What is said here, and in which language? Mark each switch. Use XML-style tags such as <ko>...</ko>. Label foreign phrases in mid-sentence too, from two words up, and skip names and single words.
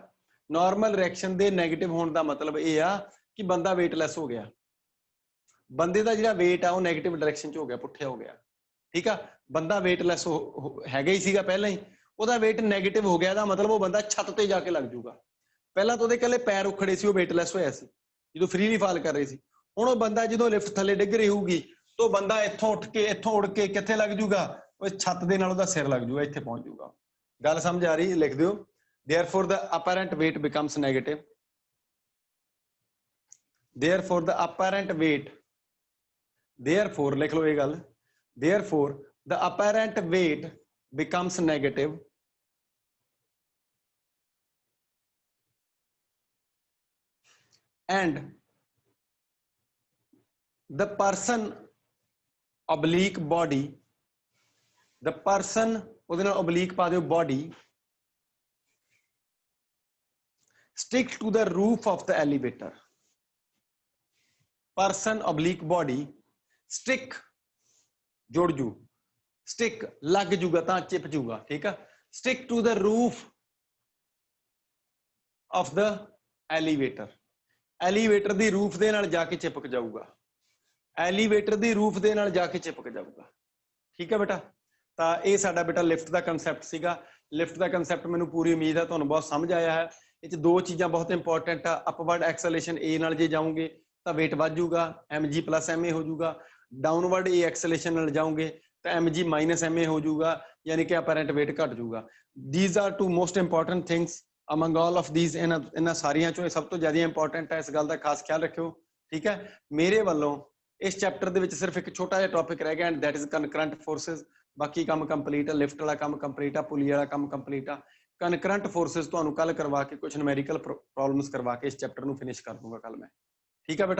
<en>normal reaction</en> <pa>ਦੇ ਨੈਗੇਟਿਵ ਹੋਣ ਦਾ ਮਤਲਬ ਇਹ ਆ ਕਿ ਬੰਦਾ weightless ਹੋ ਗਿਆ, ਬੰਦੇ ਦਾ ਜਿਹੜਾ weight ਆ ਉਹ</pa> <en>negative direction</en> <pa>'ਚ ਹੋ ਗਿਆ, ਪੁੱਠਿਆ ਹੋ ਗਿਆ। ਠੀਕ ਆ, ਬੰਦਾ weightless ਹੈਗਾ ਹੀ ਸੀਗਾ ਪਹਿਲਾਂ ਹੀ, ਉਹਦਾ weight ਨੈਗੇਟਿਵ ਹੋ ਗਿਆ, ਇਹਦਾ ਮਤਲਬ ਉਹ ਬੰਦਾ ਛੱਤ ਤੇ ਜਾ ਕੇ ਲੱਗ ਜਾਊਗਾ। ਪਹਿਲਾਂ ਤਾਂ ਉਹਦੇ ਇਕੱਲੇ ਪੈਰ ਉਖੜੇ ਸੀ, ਉਹ weightless ਹੋਇਆ ਸੀ ਜਦੋਂ</pa> <en>freely fall</en> <pa>ਕਰ ਰਹੇ ਸੀ। ਹੁਣ ਉਹ ਬੰਦਾ ਜਦੋਂ ਲਿਫਟ ਥੱਲੇ ਡਿੱਗ ਰਹੀ ਹੋਊਗੀ ਤਾਂ ਬੰਦਾ ਇੱਥੋਂ ਉੱਡ ਕੇ ਕਿੱਥੇ ਲੱਗ ਜੂਗਾ, ਉਹ ਛੱਤ ਦੇ ਨਾਲ ਉਹਦਾ ਸਿਰ ਲੱਗ ਜੂਗਾ, ਇੱਥੇ ਪਹੁੰਚ ਜੂਗਾ। ਗੱਲ ਸਮਝ ਆ ਰਹੀ, ਲਿਖ ਦਿਓ।</pa> <en>therefore the apparent weight becomes negative, therefore the apparent weight, therefore</en> <pa>ਲਿਖ ਲਓ ਇਹ ਗੱਲ,</pa> <en>therefore the apparent weight becomes negative and the person oblique body, the person</en> <pa>ਉਹਦੇ ਨਾਲ</pa> <en>oblique</en> <pa>ਪਾ ਦਿਓ</pa> <en>body stick to the roof of the elevator, person oblique body stick</en> <pa>ਜੁੜ ਜੂ,</pa> <en>stick</en> <pa>ਲੱਗ ਜੂਗਾ ਤਾਂ ਚਿਪ ਜੂਗਾ, ਠੀਕ ਆ।</pa> <en>stick to the roof of the elevator,</en> <pa>elevator ਦੀ ਰੂਫ ਦੇ ਨਾਲ ਜਾ ਕੇ ਚਿਪਕ ਜਾਊਗਾ, elevator ਦੀ ਰੂਫ ਦੇ ਨਾਲ ਜਾ ਕੇ ਚਿਪਕ ਜਾਊਗਾ, ਠੀਕ ਹੈ ਬੇਟਾ। ਤਾਂ ਇਹ ਸਾਡਾ ਬੇਟਾ ਲਿਫਟ ਦਾ ਕਨਸੈਪਟ ਸੀਗਾ। ਲਿਫਟ ਦਾ ਕਨਸੈਪਟ ਮੈਨੂੰ ਪੂਰੀ ਉਮੀਦ ਹੈ ਤੁਹਾਨੂੰ ਬਹੁਤ ਸਮਝ ਆਇਆ ਹੈ। ਇਹ 'ਚ ਦੋ ਚੀਜ਼ਾਂ ਬਹੁਤ ਇੰਪੋਰਟੈਂਟ ਆ,</pa> <en>upward acceleration</en> <pa>A ਨਾਲ ਜੇ ਜਾਓਗੇ ਤਾਂ weight ਵੱਧ ਜਾਊਗਾ, mg + ma ਹੋ ਜਾਊਗਾ।</pa> <en>downward A acceleration</en> <pa>ਨਾਲ ਜਾਓਗੇ ਤਾਂ mg - ma ਹੋ ਜਾਊਗਾ, ਯਾਨੀ ਕਿ</pa> <en>apparent weight</en> <pa>ਘਟ ਜਾਊਗਾ।</pa> <en>these are two most important things among all of these,</en> <pa>ਇਹਨਾਂ ਸਾਰੀਆਂ ਚੋਂ ਇਹ ਸਭ ਤੋਂ ਜ਼ਿਆਦਾ ਇੰਪੋਰਟੈਂਟ ਹੈ, ਇਸ ਗੱਲ ਦਾ ਖਾਸ ਖਿਆਲ ਰੱਖਿਓ, ਠੀਕ ਹੈ। ਮੇਰੇ ਵੱਲੋਂ ਇਸ ਚੈਪਟਰ ਦੇ ਵਿੱਚ ਸਿਰਫ ਇੱਕ ਛੋਟਾ ਜਿਹਾ ਟੌਪਿਕ ਰਹਿ ਗਿਆ</pa> <en>and that is concurrent forces.</en> <pa>ਬਾਕੀ ਕੰਮ ਕੰਪਲੀਟ ਆ, ਲਿਫਟ ਵਾਲਾ ਕੰਮ ਕੰਪਲੀਟ ਆ, ਪੁਲੀ ਵਾਲਾ ਕੰਮ ਕੰਪਲੀਟ ਆ।</pa> <en>concurrent forces</en> <pa>ਤੁਹਾਨੂੰ ਕੱਲ ਕਰਵਾ ਕੇ ਕੁਝ</pa> <en>numerical problems</en> <pa>ਕਰਵਾ ਕੇ ਇਸ ਚੈਪਟਰ ਨੂੰ ਫਿਨਿਸ਼ ਕਰ ਦੂੰਗਾ ਕੱਲ ਮੈਂ, ਠੀਕ ਆ ਬੇਟਾ।</pa>